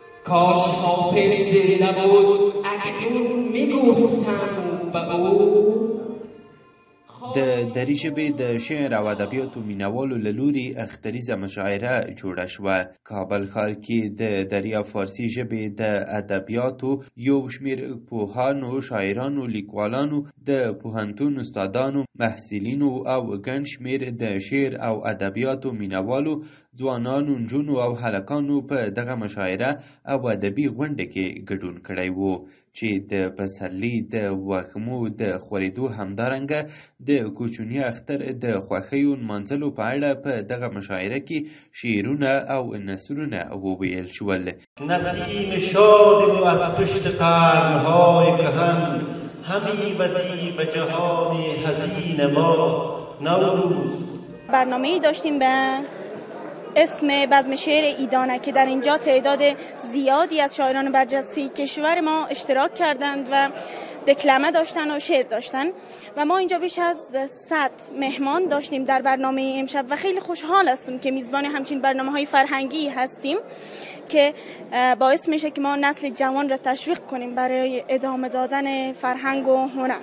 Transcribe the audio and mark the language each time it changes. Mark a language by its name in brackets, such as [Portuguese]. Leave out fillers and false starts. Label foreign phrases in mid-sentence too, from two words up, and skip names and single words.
[Persian] کاش حافظ زنده بود اکنون میگفتم به او. [Pashto] د دري ژبې د شعر او ادبیاتو مینوالو له لوري اختریزه مشاعره جوړه شوه. کابل ښار کې د دري او فارسي ژبې د ادبیاتو یو شمېر پوهانو، شاعرانو، لیکوالانو، د پوهنتون استادانو، محصلینو او ګڼ شمېر د شعر او ادبیاتو مینوالو ځوانانو، نجونو او هلکانو په دغه مشاعره او ادبي غونډه کې ګډون کړی و چې د پسرلي د وږمو د خورېدو همدارنګه د کوچني اختر د خوښیو نمانځلو په اړه په دغه مشاعره کې شعرونه او نثرونه وویل شول. [Persian] نسیم شادیم و از پشت قرنهای کهن همی وزی به جهان حزین ما نوروز. برنامه‌ای داشتیم به اسم بزم شعر ایدانه که در اینجا تعداد زیادی از شاعران برجسته کشور ما اشتراک کردند و دکلمه داشتن و شعر داشتن و ما اینجا بیش از 100 مهمان داشتیم در برنامه امشب و خیلی خوشحال هستم که میزبان همچین برنامه‌های فرهنگی هستیم که باعث میشه که ما نسل جوان را تشویق کنیم برای ادامه دادن فرهنگ و هنر.